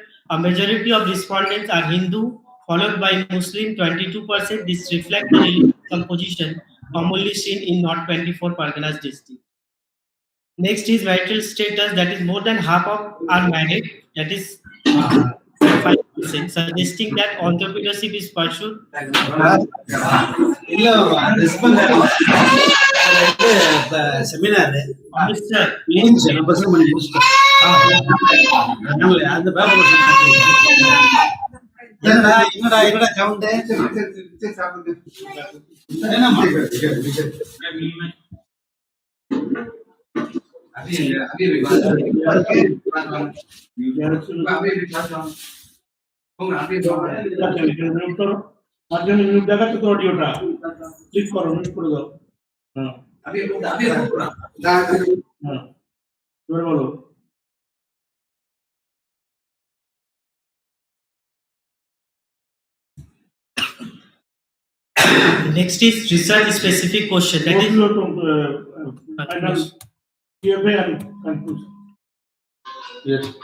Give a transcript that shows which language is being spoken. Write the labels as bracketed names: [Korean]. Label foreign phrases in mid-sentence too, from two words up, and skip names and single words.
[English] A majority of respondents are Hindu, followed by Muslim 22%. This reflects the religious composition commonly seen in North 24 Parganas district. Next is marital status, that is more than half of are married, that is 5%, suggesting that entrepreneurship is pursued. [Tamil] செமினார் Mr. முடிஞ்சு நம்ம பசங்க பண்ணி முடிச்சிட்டோம். அந்த பேப்பர் என்னடா என்னடா என்னடா கவுண்ட் [Bangla] দেখাচ্ছে তো অডিওটা ক্লিক করো মিউট করে দাও হ্যাঁ এবার বলো [English] Next is research specific question, that is Q&A and conclusion. Yes.